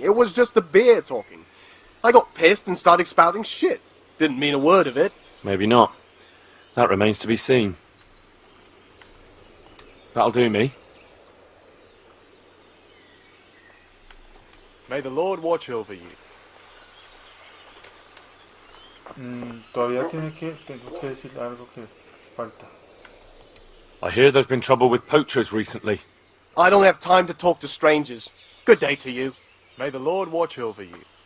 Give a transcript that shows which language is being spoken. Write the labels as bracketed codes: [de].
[en] It was just the beer talking. I got pissed and started spouting shit. Didn't mean a word of it. Maybe not. That remains to be seen. That'll do me. May the Lord watch over you. [es] Todavía tengo que decir algo que falta. [en] I hear there's been trouble with poachers recently. I don't have time to talk to strangers. Good day to you. May the Lord watch over you.